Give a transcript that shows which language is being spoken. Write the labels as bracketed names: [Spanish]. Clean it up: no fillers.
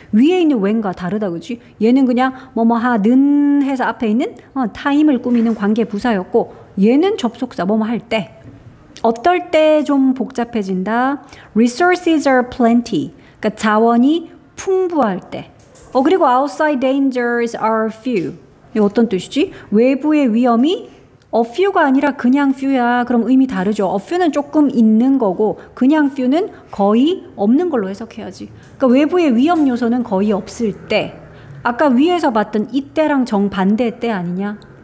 [Korean] 위에 있는 when과 다르다, 그렇지? 얘는 그냥 뭐뭐 하는 해서 앞에 있는 time을 꾸미는 관계부사였고 얘는 접속사 뭐뭐 할 때. 어떨 때 좀 복잡해진다. [English] Resources are plenty. [Korean] 그러니까 자원이 풍부할 때. [English] 그리고 outside dangers are few. [Korean] 이거 어떤 뜻이지? 외부의 위험이 few가 아니라 그냥 few야. 그럼 의미 다르죠. few는 조금 있는 거고 그냥 few는 거의 없는 걸로 해석해야지. 그러니까 외부의 위험 요소는 거의 없을 때. 아까 위에서 봤던 이때랑 정반대 때 아니냐?